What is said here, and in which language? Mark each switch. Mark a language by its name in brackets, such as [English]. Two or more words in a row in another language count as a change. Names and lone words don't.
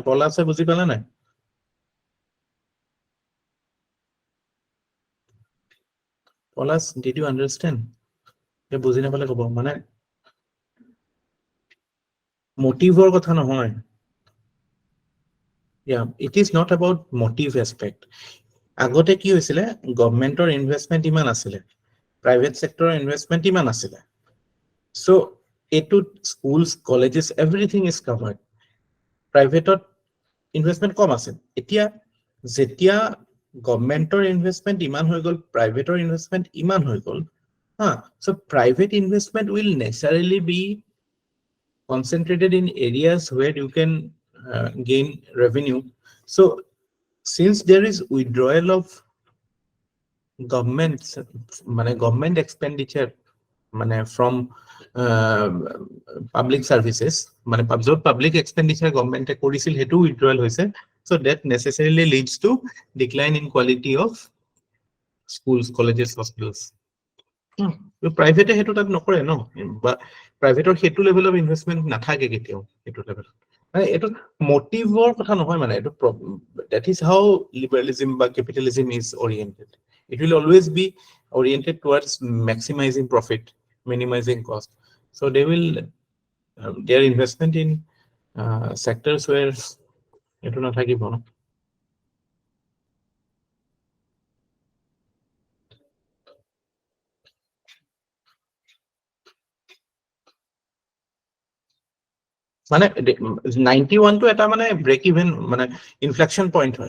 [Assamese] পলাশে বুজি পালে নাই? পলাশ, [English] did you understand? [Assamese] বুজি নাপালে ক'ব। মানে মোটিভৰ কথা নহয়। [English] Yeah, it is not about motive aspect. [Assamese] আগতে কি হৈছিলে, [English] governmentৰ investment [Assamese] ইমান আছিলে, [English] private sectorৰ investment [Assamese] ইমান আছিলে। [English] so এইটোত schools, colleges, everything is covered। privateত investment [Assamese] কম আছিল। এতিয়া যেতিয়া [English] governmentৰ investment [Assamese] ইমান হৈ গ'ল, [English] privateৰ investment [Assamese] ইমান হৈ গ'ল, হা, [English] so private investment will naturally be concentrated in areas where you can gain revenue. So since there is withdrawal of government, government expenditure from public services, public expenditure government [Assamese] কৰিছিল হেতু [English] withdrawal হৈছে, so that necessarily leads to decline in quality of schools, colleges, hospitals. [Assamese] প্ৰাইভেটে সেইটো তাত নকৰে ন, বা প্ৰাইভেটৰ সেইটো [English] level of investment [Assamese] নাথাকে কেতিয়াও সেইটো লেভেলত। মানে এইটো মটিভৰ কথা নহয়, মানে এইটো [English] that is how liberalism [Assamese] বা [English] capitalism is oriented. It will always be oriented towards maximizing profit, minimizing cost. So they will their investment in sectors where [Assamese] এইটো নাথাকিব ন। মানে 91 টো এটা মানে [English] break even, [Assamese] মানে [English] inflection point [Assamese] হয়।